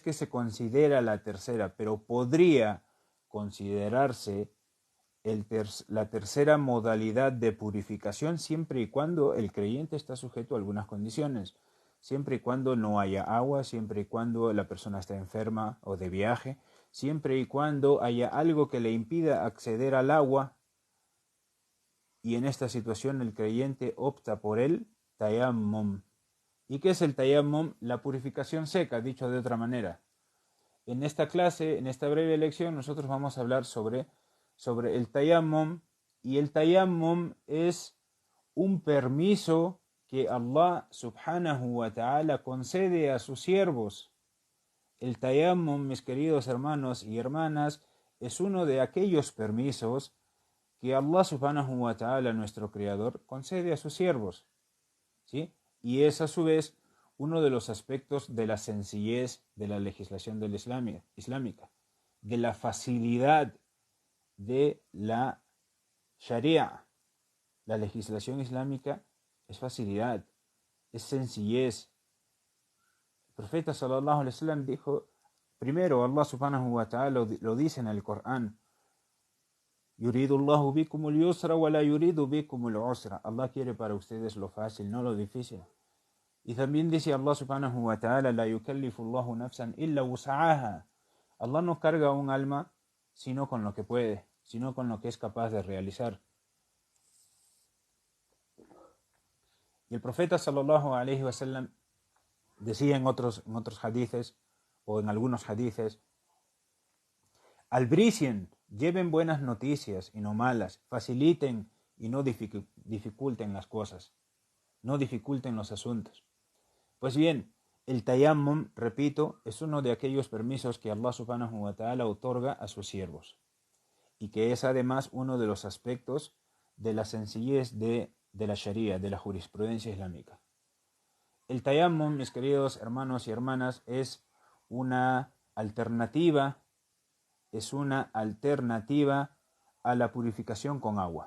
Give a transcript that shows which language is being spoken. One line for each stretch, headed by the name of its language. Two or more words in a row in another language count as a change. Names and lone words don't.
Spanish: que se considera la tercera, pero podría considerarse la tercera modalidad de purificación siempre y cuando el creyente está sujeto a algunas condiciones, siempre y cuando no haya agua, siempre y cuando la persona está enferma o de viaje, siempre y cuando haya algo que le impida acceder al agua y en esta situación el creyente opta por el tayammum. ¿Y qué es el tayammum? La purificación seca, dicho de otra manera. En esta clase, en esta breve lección, nosotros vamos a hablar sobre el tayammum, y el tayammum es un permiso que
Arabic: الله سبحانه وتعالى
Spanish: concede a sus siervos. El tayammum, mis queridos hermanos y hermanas, es uno de aquellos permisos que
Arabic: الله سبحانه وتعالى,
Spanish: nuestro creador, concede a sus siervos, ¿sí? Y es a su vez uno de los aspectos de la sencillez de la legislación del islámica, de la facilidad de la sharia. La legislación islámica es facilidad, es sencillez. El profeta
Arabic: صلى الله عليه وسلم
Spanish: dijo, primero
Arabic: الله سبحانه وتعالى
Spanish: lo dice en el Corán:
Arabic: يريد الله بكم اليسر ولا يريد بكم العسر.
Spanish: Allah quiere para ustedes lo fácil, no lo difícil. Y también dice
Arabic: الله سبحانه وتعالى: لا يكلف الله نفسا إلا وسعها.
Spanish: Allah no carga un alma sino con lo que puede, sino con lo que es capaz de realizar. Y el profeta
Arabic: صلى الله عليه وسلم
Spanish: decía en otros hadices, o en algunos hadices: albricien, lleven buenas noticias y no malas, faciliten y no dificulten las cosas, no dificulten los asuntos. Pues bien, el tayammum, repito, es uno de aquellos permisos que
Arabic: الله سبحانه وتعالى
Spanish: otorga a sus siervos, y que es además uno de los aspectos de la sencillez de la sharia, de la jurisprudencia islámica. El tayammum, mis queridos hermanos y hermanas, es una alternativa a la purificación con agua.